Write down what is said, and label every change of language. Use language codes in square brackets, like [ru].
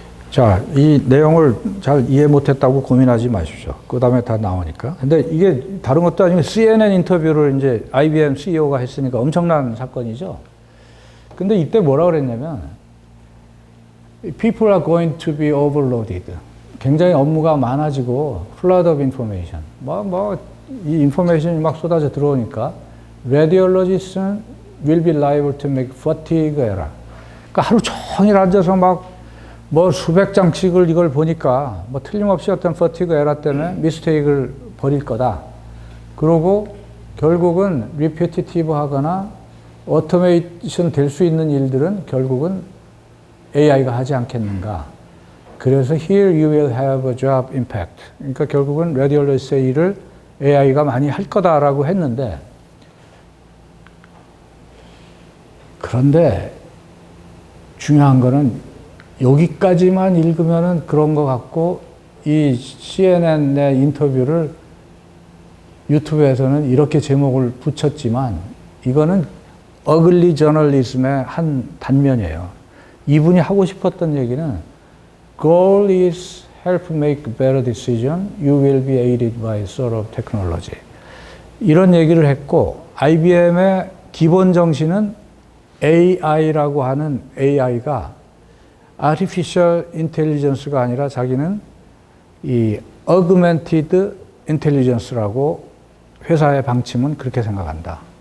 [ko] 자, 이 내용을 잘 이해 못했다고 고민하지 마십시오. 그 다음에 다 나오니까. 근데 이게 다른 것도 아니고 CNN 인터뷰를 이제 IBM CEO가 했으니까 엄청난 사건이죠. 근데 이때 뭐라 그랬냐면, [en] People are going to be overloaded. [ko] 굉장히 업무가 많아지고, [en] flood of information. [ko] 이 인포메이션이 막 쏟아져 들어오니까, [en] Radiologists will be liable to make fatigue error. [ko] 그러니까 하루 종일 앉아서 막 수백 장씩을 이걸 보니까 틀림없이 어떤 퍼티그 에러 때문에 미스테이크를 벌일 거다. 그러고 결국은 리피티티브 하거나 오토메이션 될 수 있는 일들은 결국은 AI가 하지 않겠는가. 그래서 [en] here you will have a job impact. [ko] 그러니까 결국은 라디올로지스의 일을 AI가 많이 할 거다라고 했는데 그런데 중요한 거는 여기까지만 읽으면은 그런 것 같고, 이 CNN의 인터뷰를 유튜브에서는 이렇게 제목을 붙였지만, 이거는 어글리 저널리즘의 한 단면이에요. [en] 이분이 하고 싶었던 얘기는, Goal is help make better decision. You will be aided by sort of technology. [ko] 이런 얘기를 했고, IBM의 기본 정신은 AI라고 하는 AI가 Artificial Intelligence가 아니라 자기는 이 Augmented Intelligence라고 회사의 방침은 그렇게 생각한다.